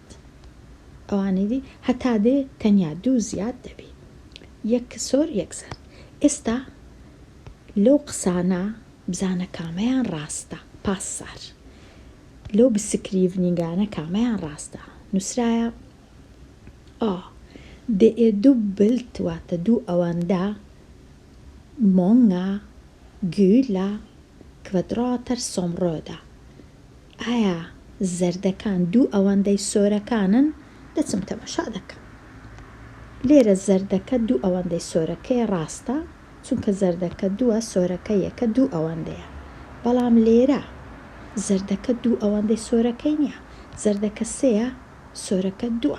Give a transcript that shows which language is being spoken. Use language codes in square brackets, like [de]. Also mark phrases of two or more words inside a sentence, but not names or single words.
[ckb] ئەوانەی دی هەتا دێ تەنیا دوو زیاد دەبێت، یەک سۆر یەک زەرد. ئێستا لەو قسانە بزانە کامەیان ڕاستە. پاسار لەو بسکریڤنینگانە کامەیان ڕاستە. [sv] نووسرایە det är dubbelt [ckb] واتە دوو ئەوەندە [sv] många gula kvadrater som röda. [ckb] ئایا زەردەکان دوو ئەوەندەی سۆرەکانن؟ دەچم تەماشا دەکەم. لێرە زەردەکە دوو ئەوەندەی سۆرەکەی ڕاستە، چونکە زەردەکە دووە سۆرەکە یەکە دوو ئەوەندەیە. بەڵام لێرە زەردەکە دوو ئەوەندەی سۆرەکەی نییە، زەردەکە سێە، سۆرەکە دووە.